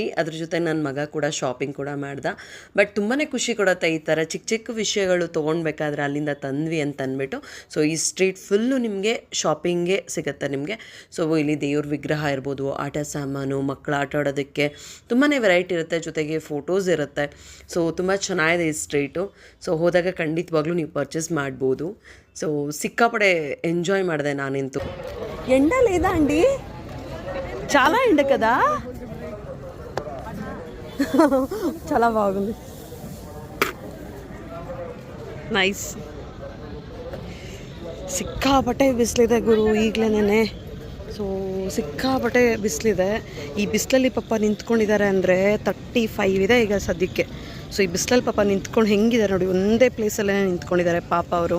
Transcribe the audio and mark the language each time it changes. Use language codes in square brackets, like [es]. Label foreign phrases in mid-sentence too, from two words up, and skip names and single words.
[kn] ಅದ್ರ ಜೊತೆ ನನ್ನ ಮಗ ಕೂಡ ಶಾಪಿಂಗ್ ಕೂಡ ಮಾಡ್ದ. ಬಟ್ ತುಂಬಾ ಖುಷಿ ಕೊಡುತ್ತೆ ಈ ಥರ ಚಿಕ್ಕ ಚಿಕ್ಕ ವಿಷಯಗಳು ತೊಗೊಳ್ಬೇಕಾದ್ರೆ ಅಲ್ಲಿಂದ ತಂದ್ವಿ ಅಂತ ಅಂದ್ಬಿಟ್ಟು. ಸೊ ಈ [en] street full [kn] ನಿಮಗೆ ಶಾಪಿಂಗೇ ಸಿಗುತ್ತೆ ನಿಮಗೆ. ಸೊ ಇಲ್ಲಿ ದೇವ್ರ ವಿಗ್ರಹ ಇರ್ಬೋದು, ಆಟ ಸಾಮಾನು, ಮಕ್ಕಳು ಆಟ ಆಡೋದಕ್ಕೆ ತುಂಬಾ ವೆರೈಟಿ ಇರುತ್ತೆ. ಜೊತೆಗೆ ಫೋಟೋಸ್ ಇರುತ್ತೆ. ಸೊ ತುಂಬ ಚೆನ್ನಾಗಿದೆ ಈ ಸ್ಟ್ರೀಟು. ಸೊ ಹೋದಾಗ ಖಂಡಿತವಾಗ್ಲೂ ನೀವು ಪರ್ಚೇಸ್ ಮಾಡ್ಬೋದು. ಸೋ ಸಿಕ್ಕಾಪಟ್ಟೆ ಎಂಜಾಯ್ ಮಾಡಿದೆ ನಾನಿಂತು. [te] ఎండ లేదా అండి? చాలా ఎండ కదా. చాలా బాగుంది. [kn] ನೈಸ್. ಸಿಕ್ಕಾಪಟ್ಟೆ ಬಿಸಿಲಿದೆ ಗುರು ಈಗಲೇನೆ. ಸೊ ಸಿಕ್ಕಾಪಟ್ಟೆ ಬಿಸಿಲಿದೆ. ಈ ಬಿಸಿಲಲ್ಲಿ ಪಾಪ ನಿಂತ್ಕೊಂಡಿದ್ದಾರೆ ಅಂದರೆ 35 ಇದೆ ಈಗ ಸದ್ಯಕ್ಕೆ. ಸೊ ಈ ಬಿಸಿಲಲ್ಲಿ ಪಾಪ ನಿಂತ್ಕೊಂಡು ಹೆಂಗಿದ್ದಾರೆ ನೋಡಿ, ಒಂದೇ ಪ್ಲೇಸಲ್ಲೇ ನಿಂತ್ಕೊಂಡಿದ್ದಾರೆ ಪಾಪ ಅವರು.